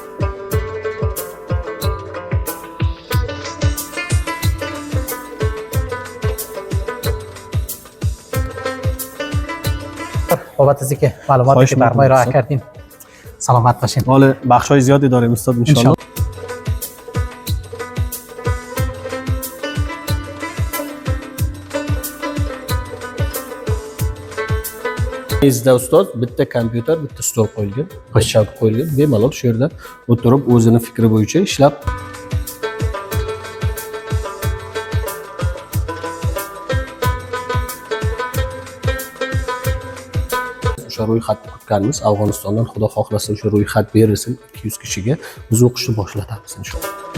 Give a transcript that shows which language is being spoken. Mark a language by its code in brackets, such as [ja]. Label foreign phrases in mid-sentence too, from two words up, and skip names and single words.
[fa] بابت از اینکه معلوماتی که بر ما ارائه کردین سلامت باشین. حالا بخشای زیادی داریم استاد [ar] ان شاء الله. [uz] Bizda ustoz bitta kompyuter, bitta stol qo'yilgan, qo'shab qo'yilgan. Bemalol shu yerda o'tirib o'zini fikri bo'yicha ishlab o'sha ro'yxatni kutganmiz. Afg'onistondan xudo xohlasa o'sha ro'yxat berilsin 200 kishiga biz o'qishni boshlatamiz inshaalloh.